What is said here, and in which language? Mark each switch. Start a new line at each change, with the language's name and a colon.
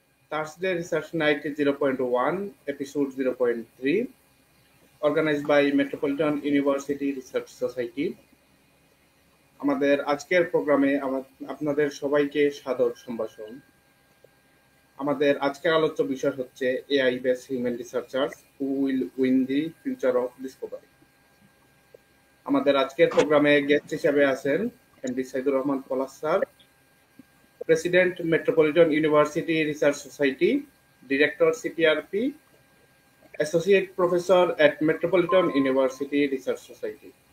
English: Thursday Research Night 0.1, Episode 0.3, organized by Metropolitan University Research Society.
Bangla: আমাদের আজকের প্রোগ্রামে আপনাদের সবাইকে সাদর সম্ভাষণ। আমাদের আজকের আলোচ্য বিষয় হচ্ছে
English: AI based human researchers who will win the future of discovery.
Bangla: আমাদের আজকের প্রোগ্রামে গেস্ট হিসেবে আছেন MD Saidur Rahman Palash sir, President Metropolitan University Research Society, Director CPRP, Associate Professor at Metropolitan University Research Society.